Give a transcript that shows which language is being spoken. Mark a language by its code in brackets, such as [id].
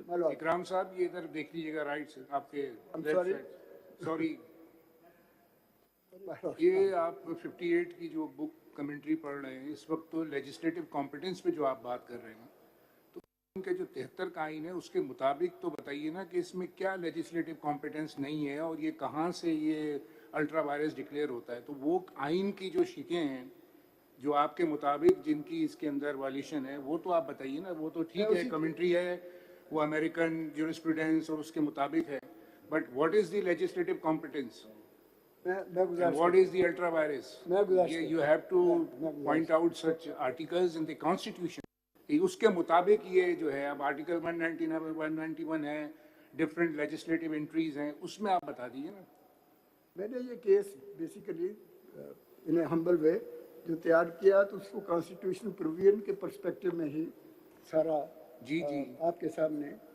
[hi] इकराम साहब ये इधर देख लीजिएगा, राइट से आपके लेफ्ट साइड, सॉरी, ये आप 58 की जो बुक कमेंट्री पढ़ रहे हैं इस वक्त, तो लेजिस्लेटिव कॉम्पिटेंस पे जो आप बात कर रहे हैं, तो उनके जो 73 का आइन है उसके मुताबिक तो बताइए ना कि इसमें क्या लेजिस्लेटिव कॉम्पिटेंस नहीं है और ये कहाँ से ये अल्ट्रा वायरस डिक्लेयर होता है। तो वो आइन की जो शिकें हैं जो आपके मुताबिक जिनकी इसके अंदर वायलेशन है वो तो आप बताइए ना। वो तो ठीक है, कमेंट्री है, वो अमेरिकन ज्यूरिस्प्रूडेंस और उसके मुताबिक है, [en] But what is the legislative competence? What is the ultra virus? You have to point out such articles in the Constitution. [hi] उसके मुताबिक ये जो है अब आर्टिकल 199 191 है, डिफरेंट लेजिस्लेटिव एंट्रीज हैं, उसमें आप बता दीजिए ना। मैंने ये केस बेसिकली [en] in a humble way [hi] जो तैयार किया तो उसको कॉन्स्टिट्यूशनल प्रोविजन के पर्सपेक्टिव में ही सारा आपके सामने।